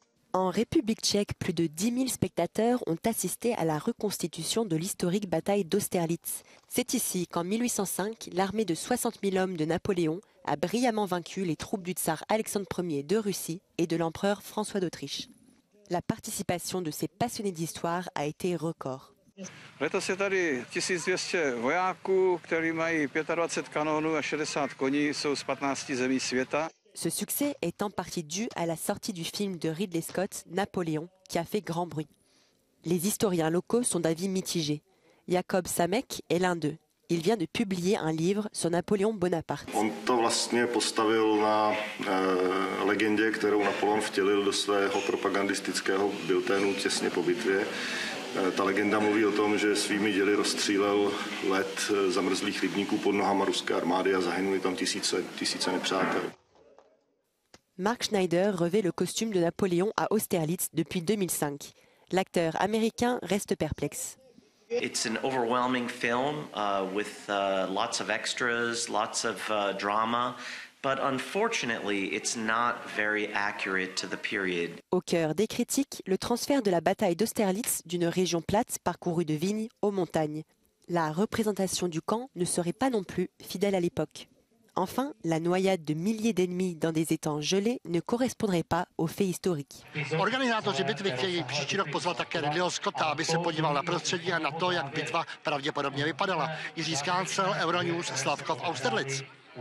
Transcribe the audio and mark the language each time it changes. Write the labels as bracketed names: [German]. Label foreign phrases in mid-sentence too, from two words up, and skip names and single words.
[French] En République tchèque, plus de 10 000 spectateurs ont assisté à la reconstitution de l'historique bataille d'Austerlitz. C'est ici qu'en 1805, l'armée de 60 000 hommes de Napoléon a brillamment vaincu les troupes du tsar Alexandre Ier de Russie et de l'empereur François d'Autriche. La participation de ces passionnés d'histoire a été record. [Czech] Letos je tady 1200 vojáků, kteří mají 25 kanónů a 60 koní, jsou z 15 zemí světa. [French] Ce succès est en partie dû à la sortie du film de Ridley Scott, Napoléon, qui a fait grand bruit. Les historiens locaux sont d'avis mitigés. Jakob Samek est l'un d'eux. Il vient de publier un livre sur Napoléon Bonaparte. [Czech] On to vlastně postavil na legendě, kterou Napoleon vtělil do svého propagandistického bilténu těsně po bitvě. Ta legenda mluví o tom, že svými děly rozstřílel led zamrzlých rybníků pod nohama ruské armády a zahynuli tam tisíce nepřátel. [French] Mark Schneider revêt le costume de Napoléon à Austerlitz depuis 2005. L'acteur américain reste perplexe. [English] It's an overwhelming film with lots of extras, lots of drama, but unfortunately it's not very accurate to the period. [French] Au cœur des critiques, le transfert de la bataille d'Austerlitz d'une région plate parcourue de vignes aux montagnes. La représentation du camp ne serait pas non plus fidèle à l'époque. Enfin, la noyade de milliers d'ennemis dans des étangs gelés ne correspondrait pas aux faits historiques. [Czech] Organizátoři bitvy chtějí příští rok pozvat také Ridleyho Scotta, aby se podíval na prostředí a na to, jak bitva pravděpodobně vypadala. Jiří Skáncel, Euronews, Slavkov, Austerlitz.